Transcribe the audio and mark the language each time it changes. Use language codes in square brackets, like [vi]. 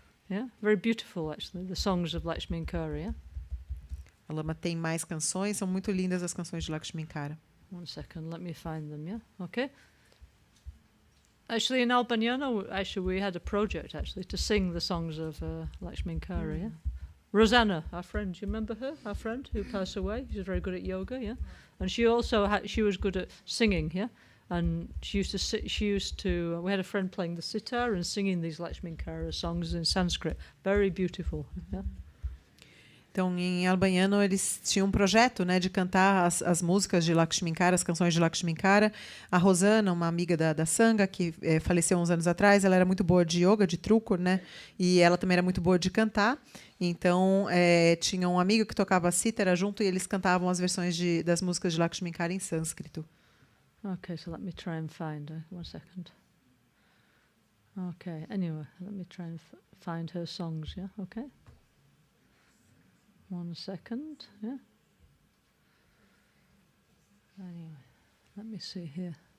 [en] Yeah, very beautiful, actually, the songs of Lakshminkara, yeah? [pt] A Lama tem mais canções, são muito lindas as canções de Lakshminkara. [en] 1 second, let me find them, yeah? Okay. Actually, in Albaniano, we had a project, actually, to sing the songs of Lakshminkara, yeah? Rosanna, our friend, do you remember her? Our friend who passed away? She was very good at yoga, yeah? And she also she was good at singing, yeah? And we had a friend playing the sitar and singing these Lakshminkara songs in Sanskrit. Very beautiful. Yeah? [pt] Então, em albaniano, eles tinham um projeto, né, de cantar as músicas de Lakshminkara, as canções de Lakshminkara. A Rosana, uma amiga da Sangha, que faleceu uns anos atrás, ela era muito boa de yoga, de truco, né? E ela também era muito boa de cantar. Então, tinha um amigo que tocava cítara junto e eles cantavam as versões das músicas de Lakshminkara em sânscrito. [en] Okay, so let me try and find her. 1 second. Okay, anyway, let me try and find her songs, yeah? Okay. 1 second, yeah? Anyway, let me see here.